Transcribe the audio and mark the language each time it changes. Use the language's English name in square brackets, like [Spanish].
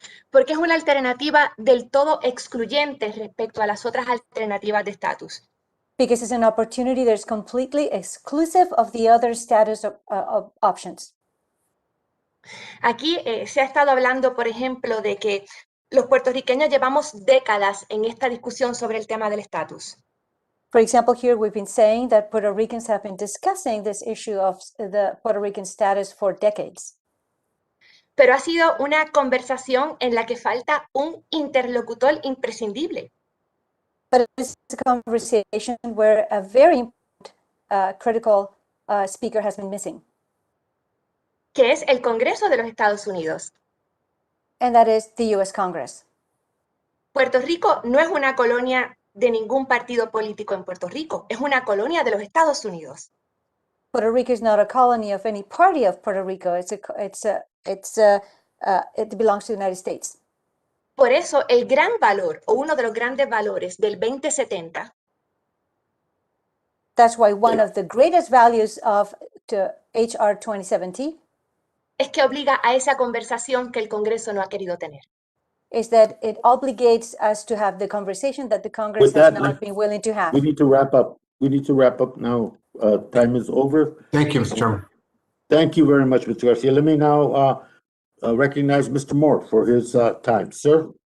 [Spanish] Porque es una alternativa del todo excluyente respecto a las otras alternativas de estatus. [English] because it's an opportunity that is completely exclusive of the other status of options. [Spanish] Aquí se ha estado hablando, por ejemplo, de que los puertorriqueños llevamos décadas en esta discusión sobre el tema del estatus. [English] For example, here we've been saying that Puerto Ricans have been discussing this issue of the Puerto Rican status for decades. [Spanish] Pero ha sido una conversación en la que falta un interlocutor imprescindible. [English] But it's a conversation where a very important, critical speaker has been missing. [Spanish] Que es el Congreso de los Estados Unidos. [English] And that is the U.S. Congress. [Spanish] Puerto Rico no es una colonia de ningún partido político en Puerto Rico, es una colonia de los Estados Unidos. [English] Puerto Rico is not a colony of any party of Puerto Rico. It belongs to the United States. [Spanish] Por eso el gran valor o uno de los grandes valores del 2070 [English] That's why one of the greatest values of the HR 2070 [Spanish] es que obliga a esa conversación que el Congreso no ha querido tener. [English] is that it obligates us to have the conversation that the Congress With has that, not been willing to have. We need to wrap up. We need to wrap up now. Time is over. Thank you, Mr. Chairman. Thank you very much, Mr. Garcia. Let me now recognize Mr. Moore for his time. Sir?